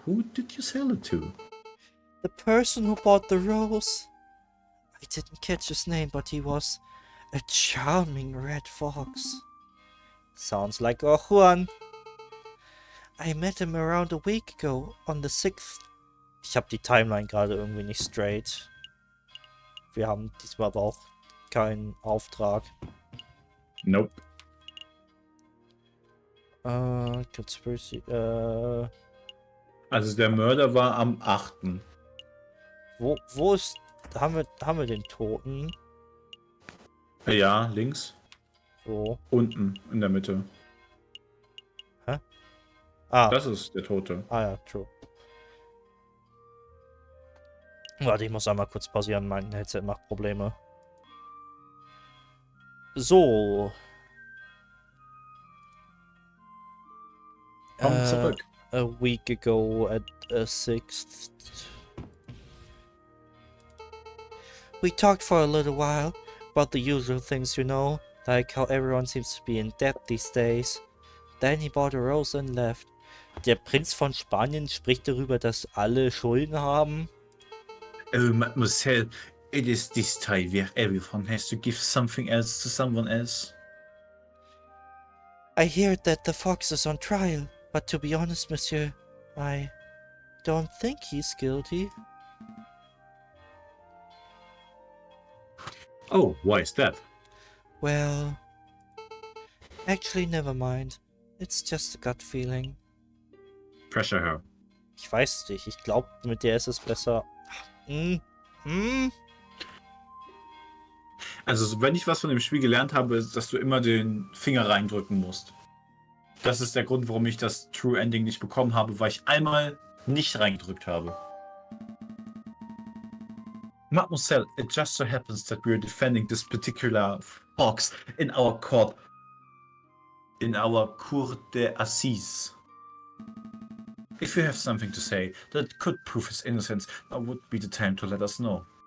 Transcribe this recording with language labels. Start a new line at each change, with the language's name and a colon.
English: Who did you sell it to? The person who bought the rose. I didn't catch his name, but he was a charming red fox. Sounds like a Juan. I met him around a week ago, on the 6th.
German: Ich hab die Timeline gerade irgendwie nicht straight. Wir haben diesmal aber auch keinen Auftrag.
English: Nope. Conspiracy,
German: Also der Mörder war am 8. Wo ist... Haben wir den Toten? Ja, links. Wo? Unten, in der Mitte. Hä? Ah. Das ist der Tote. Ah ja, true. Warte, ich muss einmal kurz pausieren, mein Headset macht Probleme. So. Komm zurück.
English: A week ago at a 6th. We talked for a little while about the usual things, you know, like how everyone seems to be in debt these days. Then he bought a rose and left.
German: Der Prinz von Spanien spricht darüber, dass alle Schulden haben.
English: Oh, Mademoiselle, it is this time where everyone has to give something else to someone else. I hear that the fox is on trial, but to be honest, monsieur, I don't think he's guilty. Oh, why is that? Well, actually, never mind. It's just a gut feeling. Pressure her.
German: Ich weiß nicht, ich glaube, mit der ist es besser. Also, wenn ich was von dem Spiel gelernt habe, ist, dass du immer den Finger reindrücken musst. Das ist der Grund, warum ich das True Ending nicht bekommen habe, weil ich einmal nicht reingedrückt habe.
English: Mademoiselle, it just so happens that we're defending this particular fox in our court. In our Cour d'Assises. If you have something to say that could prove his innocence, now would be the time to let us know.